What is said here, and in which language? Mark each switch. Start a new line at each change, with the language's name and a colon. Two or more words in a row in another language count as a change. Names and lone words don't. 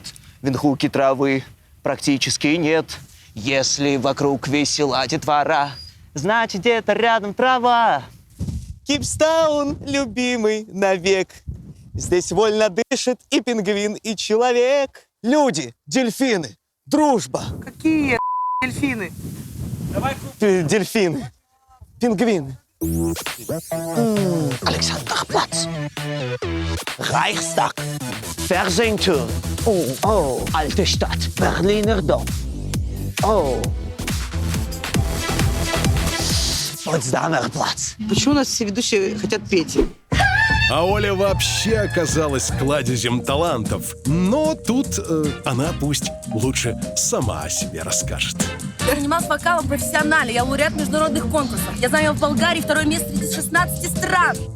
Russian: Винхуки травы практически нет. Если вокруг весела детвора, значит где-то рядом трава. Кипстаун, любимый навек. Здесь вольно дышит и пингвин, и человек. Люди, дельфины, дружба. Какие дельфины? Дельфины, пингвины.
German: Alexanderplatz. Reichstag. Fernsehturm. Oh, alte Stadt. Berliner Dom. Oh. Potsdamer Platz.
Russian: Почему у нас все ведущие хотят петь? А Оля вообще оказалась кладезем талантов. Но тут она пусть лучше сама о себе расскажет. Я занималась вокалом профессионально. Я лауреат международных конкурсов. Я занял в Болгарии 2 место среди 16 стран.